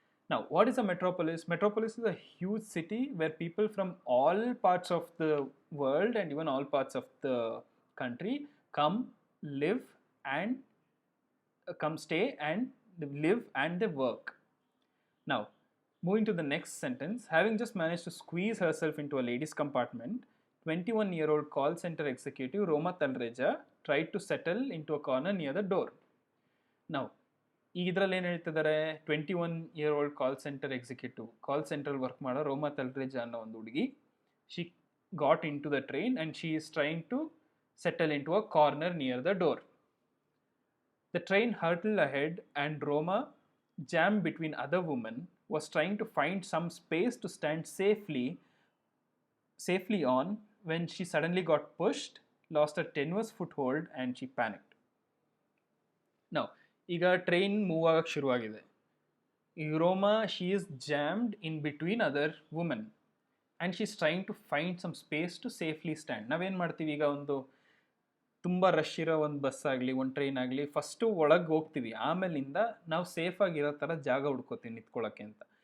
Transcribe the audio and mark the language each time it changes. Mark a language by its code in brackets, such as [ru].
[en] Now, what is a metropolis? Metropolis is a huge city where people from all parts of the world and even all parts of the country come, live, and come stay and live and they work. Now, moving to the next sentence, having just managed to squeeze herself into a ladies' compartment, 21-year-old call center executive Roma Talreja tried to settle into a corner near the door. Now, [kn] ಇದರಲ್ಲಿ ಏನು ಹೇಳ್ತಿದ್ದಾರೆ, [en] 21-year-old call centre executive, [kn] ಕಾಲ್ ಸೆಂಟ್ರಲ್ಲಿ work ಮಾಡೋ ರೋಮಾ ತಲ್ರೇಜಾ ಅನ್ನೋ ಒಂದು ಹುಡುಗಿ, [en] She got into the train and she is trying to settle into a corner near the door. The train hurtled ahead, and Roma, jammed between other women, was trying to find some space to stand safely on when she suddenly got pushed, lost her tenuous foothold, and she panicked. Now, [kn] ಈಗ train move ಆಗಕ್ಕೆ ಶುರುವಾಗಿದೆ. [en] ಈ Roma, she is jammed in between other women and she is trying to find some space to safely stand. [kn] ನಾವೇನು ಮಾಡ್ತೀವಿ, ಈಗ ಒಂದು ತುಂಬ rush ಇರೋ ಒಂದು ಬಸ್ ಆಗಲಿ ಒಂದು ಟ್ರೈನ್ ಆಗಲಿ, ಫಸ್ಟು ಒಳಗೆ ಹೋಗ್ತೀವಿ, ಆಮೇಲಿಂದ ನಾವು ಸೇಫಾಗಿರೋ ಥರ ಜಾಗ ಹುಡ್ಕೋತೀವಿ ನಿಂತ್ಕೊಳ್ಳೋಕ್ಕೆ ಅಂತ.